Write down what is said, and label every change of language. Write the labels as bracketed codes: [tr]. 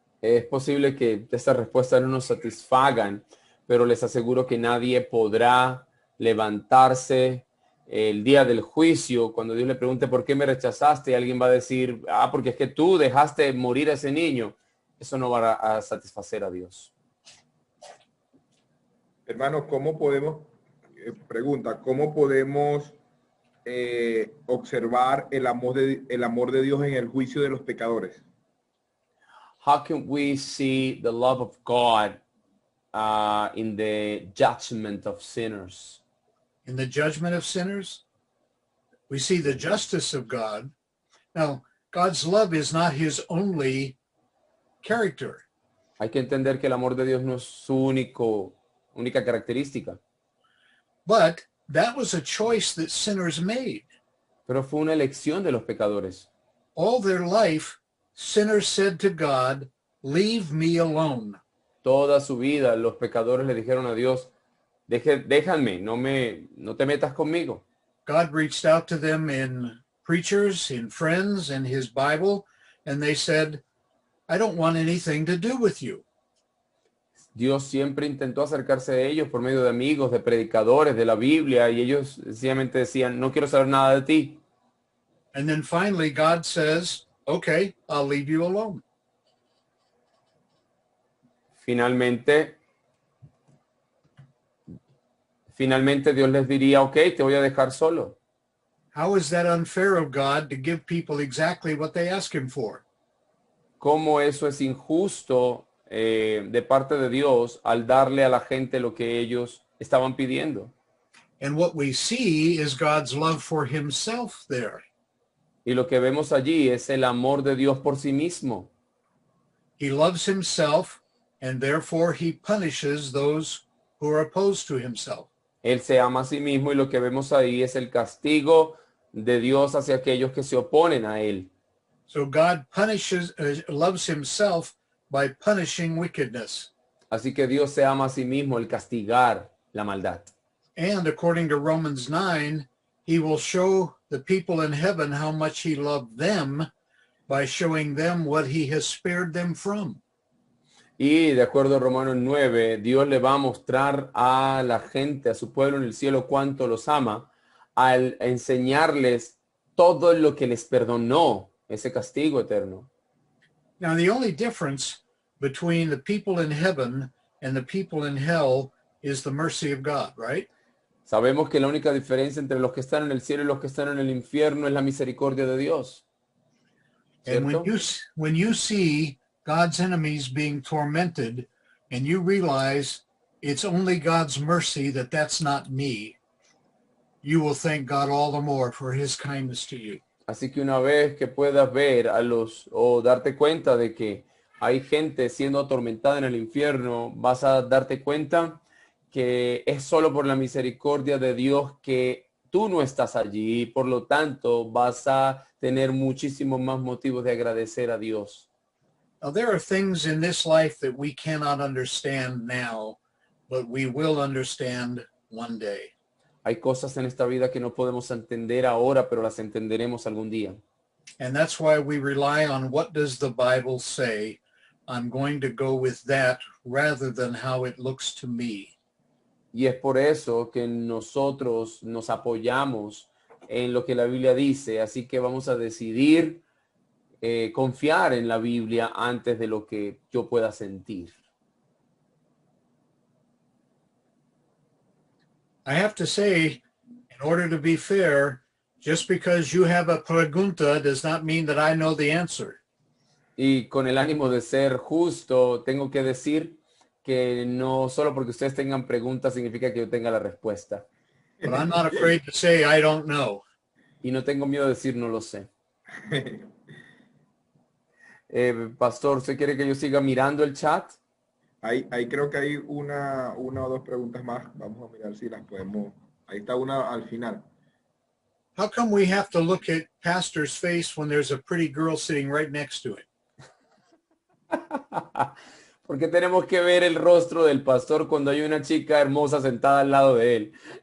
[es] Es posible que estas respuestas no nos satisfagan, pero les aseguro que nadie podrá levantarse el día del juicio cuando Dios le pregunte ¿por qué me rechazaste? Y alguien va a decir, porque es que tú dejaste morir a ese niño. Eso no va a satisfacer a Dios. Hermanos, ¿cómo podemos, cómo podemos observar el amor de Dios en el juicio de los pecadores? [en] How can we see the love of God in the judgment of sinners? In the judgment of sinners, we see the justice of God, Now, God's love is not his only character, [es] Hay que entender que el amor de Dios no es su única característica, [en] but that was a choice that sinners made. [es] pero fue una elección de los pecadores. [en] All their life, sinners said to God, "Leave me alone." [es] Toda su vida los pecadores le dijeron a Dios, déjame, no te metas conmigo. [en] God reached out to them in preachers, in friends, in his Bible, and they said, "I don't want anything to do with you." [es] Dios siempre intentó acercarse a ellos por medio de amigos, de predicadores, de la Biblia, y ellos sencillamente decían, no quiero saber nada de ti. [en] And then finally God says, "Okay, I'll leave you alone." [es] Finalmente Dios les diría, ok, te voy a dejar solo. [en] How is that unfair of God to give people exactly what they ask him for? [es] ¿Cómo eso es injusto de parte de Dios al darle a la gente lo que ellos estaban pidiendo? [en] And what we see is God's love for himself there. [es] Y lo que vemos allí es el amor de Dios por sí mismo. [en] He loves himself, and therefore he punishes those who are opposed to himself. [es] Él se ama a sí mismo y lo que vemos ahí es el castigo de Dios hacia aquellos que se oponen a él. [en] So God loves himself by punishing wickedness. [es] Así que Dios se ama a sí mismo el castigar la maldad. [en] And according to Romans 9, he will show the people in heaven how much he loved them by showing them what he has spared them from. [es] Y de acuerdo a Romanos 9, Dios le va a mostrar a la gente, a su pueblo en el cielo, cuánto los ama, al enseñarles todo lo que les perdonó, ese castigo eterno. [en] Now, the only difference between the people in heaven and the people in hell is the mercy of God, right? [es] Sabemos que la única diferencia entre los que están en el cielo y los que están en el infierno es la misericordia de Dios. [en] And [es] ¿Cierto? [en] when you see God's enemies being tormented and you realize it's only God's mercy that that's not me, you will thank God all the more for his kindness to you. [es] Así que una vez que puedas ver o darte cuenta de que hay gente siendo atormentada en el infierno, vas a darte cuenta que es solo por la misericordia de Dios que tú no estás allí, y por lo tanto vas a tener muchísimos más motivos de agradecer a Dios. [en] Now, there are things in this life that we cannot understand now, but we will understand one day. [es] Hay cosas en esta vida que no podemos entender ahora, pero las entenderemos algún día. [en] And that's why we rely on what does the Bible say. I'm going to go with that rather than how it looks to me. [es] Y es por eso que nosotros nos apoyamos en lo que la Biblia dice. Así que vamos a decidir confiar en la Biblia antes de lo que yo pueda sentir. [en] I have to say, in order to be fair, just because you have a pregunta does not mean that I know the answer. [es] Y con el ánimo de ser justo, tengo que decir que no solo porque ustedes tengan preguntas significa que yo tenga la respuesta. [en] But I'm not afraid to say I don't know. [es] Y no tengo miedo de decir no lo sé. Pastor, ¿usted quiere que yo siga mirando el chat? Ahí creo que hay una o dos preguntas más. Vamos a mirar si las podemos. Ahí está una al final. [en] How come we have to look at pastor's face when there's a pretty girl sitting right next to him? [es] ¿Por qué tenemos que ver el rostro del pastor cuando hay una chica hermosa sentada al lado de él?